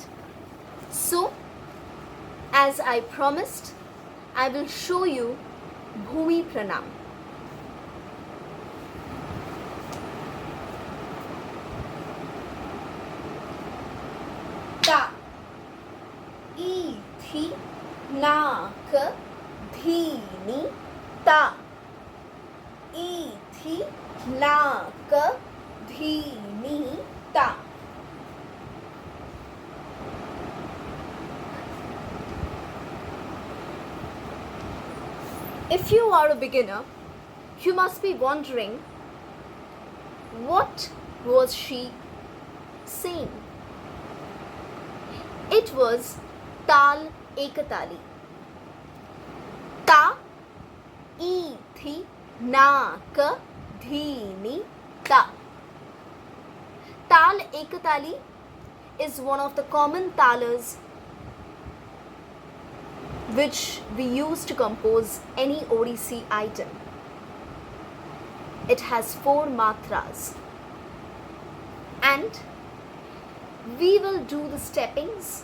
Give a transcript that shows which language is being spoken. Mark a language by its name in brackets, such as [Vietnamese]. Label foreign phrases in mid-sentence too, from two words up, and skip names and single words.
[English] So, as I promised, I will show you Bhoomi Pranam. Ta, I, thi, na, ka, dhi, ni, ta, I, thi, na, ka, dhi, ni, ta. If you are a beginner, you must be wondering, what was she saying? It was Taal Ekatali. Ta, I, thi, na, ka, dhi, ni, ta. Taal Ekatali is one of the common talas which we use to compose any Odissi item. It has 4 matras, and we will do the steppings.